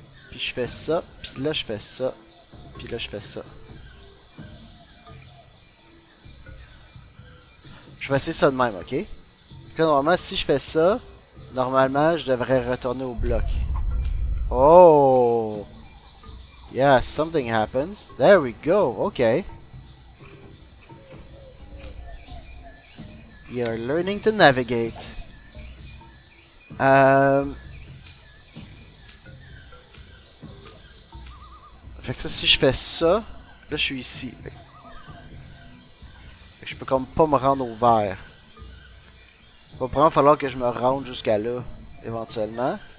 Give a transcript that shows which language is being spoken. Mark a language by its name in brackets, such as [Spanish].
[French] Puis je fais ça, puis là, je fais ça, puis là, je fais ça. Je vais essayer ça de même, ok? Fait que là, normalement, si je fais ça, normalement, je devrais retourner au bloc. Oh! [English] Yeah, something happens. There we go, ok. You're learning to navigate. [French] Fait que ça, si je fais ça, là je suis ici. Fait que je peux comme pas me rendre au vert. Il va probablement falloir que je me rende jusqu'à là, éventuellement.